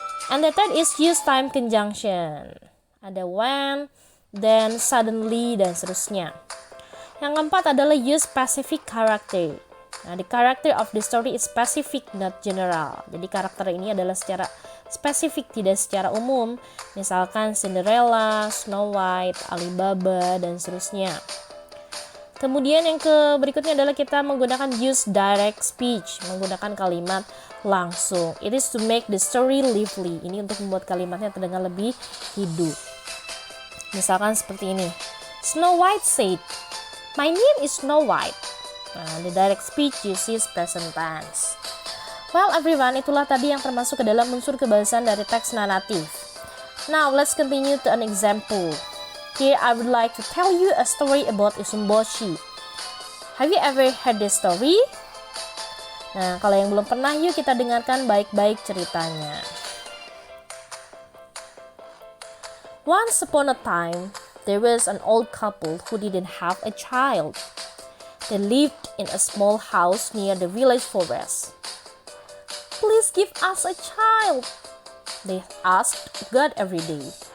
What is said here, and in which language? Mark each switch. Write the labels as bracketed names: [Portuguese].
[English] And the third is use time conjunction. [Indonesian] Ada when, then, suddenly, dan seterusnya. Yang keempat adalah [English] use specific character. Nah, the character of the story is specific, not general. [Indonesian] Jadi karakter ini adalah secara spesifik, tidak secara umum. Misalkan Cinderella, Snow White, Alibaba, dan seterusnya. Kemudian yang berikutnya adalah kita menggunakan [English] use direct speech, [Indonesian] menggunakan kalimat langsung. [English] It is to make the story lively. [Indonesian] Ini untuk membuat kalimatnya terdengar lebih hidup. Misalkan seperti ini. [English] Snow White said, "My name is Snow White." Nah, the direct speech uses present tense. Well everyone, [Indonesian] itulah tadi yang termasuk ke dalam unsur kebahasaan dari teks naratif. [English] Now let's continue to an example. Here I would like to tell you a story about Isumboshi. Have you ever heard this story? [Indonesian] Nah, kalau yang belum pernah, yuk kita dengarkan baik-baik ceritanya. [English] Once upon a time, there was an old couple who didn't have a child. They lived in a small house near the village forest. "Please give us a child," they asked God every day.